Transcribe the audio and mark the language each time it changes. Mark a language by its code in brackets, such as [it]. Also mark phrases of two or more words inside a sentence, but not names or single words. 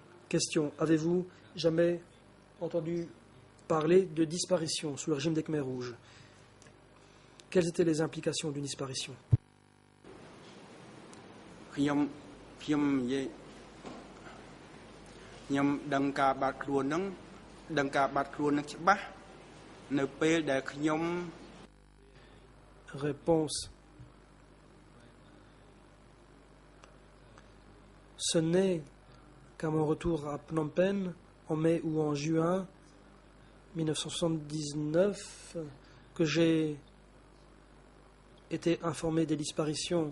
[fr] Question. Avez-vous jamais entendu parler de disparition sous le régime des Khmers rouges? Quelles étaient les implications d'une disparition? [km] ខ្ញុំនិយាយខ្ញុំដឹងការបាត់ខ្លួនហ្នឹងច្បាស់នៅពេលដែលខ្ញុំ [fr] Réponse. Ce n'est qu'à mon retour à Phnom Penh, en mai ou en juin 1979, que j'ai été informé des disparitions.